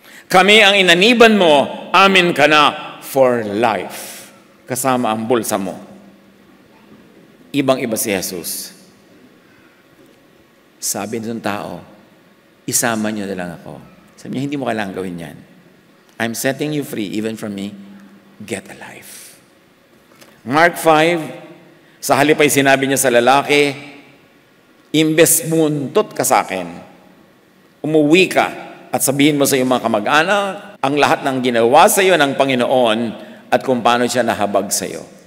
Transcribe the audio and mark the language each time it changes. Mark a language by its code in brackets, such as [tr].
[tl] Kami ang inaniban mo, amin ka na [en] for life. [tl] Kasama ang bulsa mo. Ibang-iba si Jesus. Sabi ng tao, isama niyo na lang ako. Sabi niya, hindi mo kailangan gawin yan. [en] I'm setting you free, even from me. Get a life. [tl] Mark 5, sa halip ay sinabi niya sa lalaki, imbes muntot ka sa akin, umuwi ka at sabihin mo sa iyong mga kamag-anak ang lahat ng ginawa sa iyo ng Panginoon at kung paano siya nahabag sa iyo.